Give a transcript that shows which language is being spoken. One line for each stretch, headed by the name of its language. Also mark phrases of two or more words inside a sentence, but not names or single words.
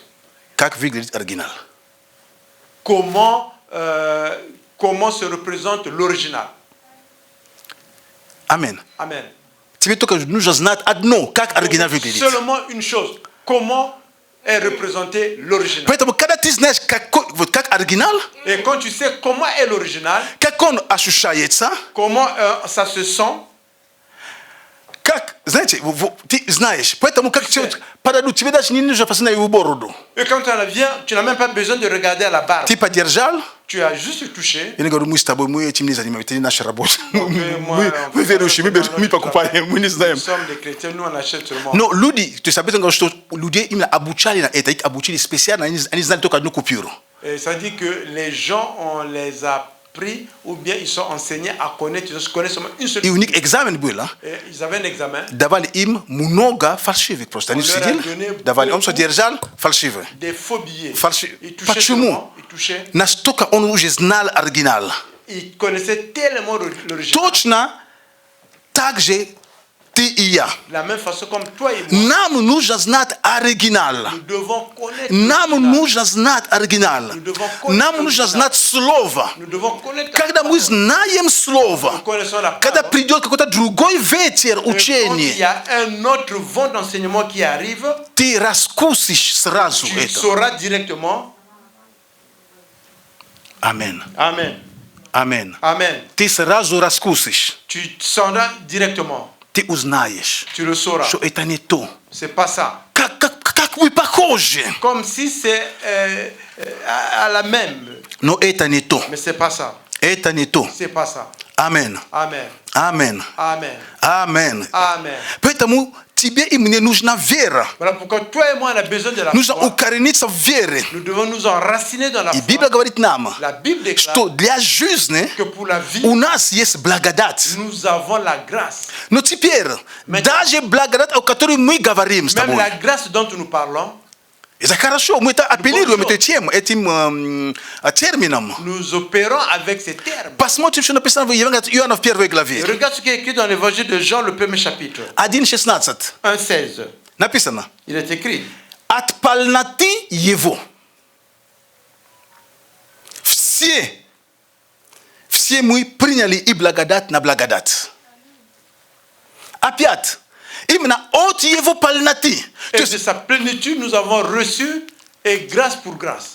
Russian: Как выглядит оригинал.
French: Comment se représente l'original?
Russian: Амин.
French: Amen.
Russian: Тебе только нужно знать одно, как оригинал выглядит.
French: Seulement une chose. Comment est représenté l'original?
Russian: Поэтому, когда ты знаешь, вот как оригинал,
French: Et quand tu sais comment est l'original,
Russian: как он ощущается,
French: comment ça se sent,
Russian: как, знаете, ты знаешь. Поэтому, как подадут, тебе даже не нужно посмотреть его бороду.
French: et quand tu en viens, tu n'as même pas besoin de regarder à la barbe.
Russian: Ты подержал,
French: Tu as juste touché.
Russian: я говорю, мы с тобой, мы этим не занимаемся, это не наша работа. мы- Мы верующие, мы покупаем, мы не
French: Nous
Russian: знаем.
French: sommes des chrétiens, nous on achète seulement.
Russian: Но люди, то есть об этом говорят, что людей именно обучали на это, их обучили специально, они знали только одну купюру.
French: Et ça dit que les gens, on les a pris ou bien ils sont enseignés à connaître, ils connaissent seulement une seule.
Russian: И у них экзамен был,
French: Et ils avaient un examen,
Russian: давали им много фальшивых просто. Они
French: On leur a
Russian: сидели,
French: donné
Russian: давали, он
French: beaucoup.
Russian: все держал, фальшивые.
French: des faux billets.
Russian: Фальши-
French: Ils touchaient
Russian: Почему?
French: seulement, ils touchaient.
Russian: Настолько он уже знал оригинал.
French: il connaissait tellement l'original.
Russian: Точно так же ты и я.
French: De la même façon comme toi et moi,
Russian: Нам нужно знать оригинал.
French: nous devons connaître
Russian: Нам
French: l'original.
Russian: нужно знать оригинал. Нам нужно знать слово.
French: Nous devons connaître la
Russian: Когда мы
French: parole.
Russian: знаем
French: Nous
Russian: слово,
French: connaissons la
Russian: когда parole. придет какой-то другой ветер
French: Et quand il
Russian: учения,
French: y a un autre vent d'enseignement qui arrive,
Russian: ты раскусишь сразу
French: tu
Russian: это.
French: sauras directement.
Russian: Амен.
French: Amen.
Russian: Амен.
French: Amen.
Russian: Ты сразу раскусишь.
French: Tu sauras directement.
Russian: Ты узнаешь,
French: Tu le sauras.
Russian: что это не то.
French: C'est pas ça.
Russian: Как мы похожи,
French: Comme si c'est à la même.
Russian: но это не то.
French: Mais c'est pas ça.
Russian: Это не то.
French: C'est pas ça.
Russian: Амен.
French: Amen.
Russian: Амен.
French: Amen.
Russian: Амен.
French: Amen.
Russian: Поэтому тебе и мне нужна вера.
French: Voilà pourquoi toi et moi on a besoin de la
Russian: Нужно
French: foi.
Russian: укорениться в вере.
French: Nous devons nous enraciner dans la
Russian: И
French: foi.
Russian: Библия говорит нам,
French: La Bible déclare
Russian: что для жизни
French: que pour la vie,
Russian: у нас есть благодать.
French: nous avons la grâce.
Russian: Но теперь, даже благодать, о которой мы говорим с
French: Même
Russian: тобой,
French: la grâce dont nous parlons,
Russian: это хорошо, мы это апеллируем этим термином.
French: nous opérons avec ces termes.
Russian: Посмотрим, что написано в Евангелии от Иоанна в первой главе.
French: Regarde ce qui est écrit dans l'évangile de Jean, le premier chapitre, 1:16. 1,16.
Russian: Написано.
French: Il est écrit:
Russian: От полноты Его все мы приняли и благодать на благодать. Опять, именно от Его полноты. То
French: Et
Russian: есть
French: de sa plénitude, nous avons reçu et grâce pour grâce.